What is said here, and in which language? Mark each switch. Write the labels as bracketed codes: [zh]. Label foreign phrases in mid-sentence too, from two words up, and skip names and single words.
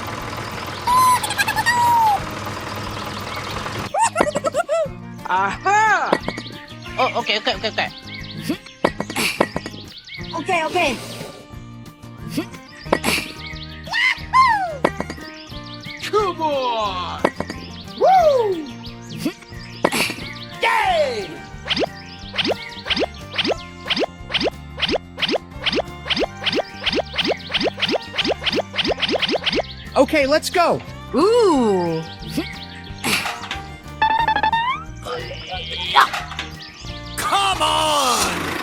[en] Aha! Oh, okay, okay, okay, okay. Okay, okay. Come on! Woo! Yay! Okay, let's go. Ooh. Come on!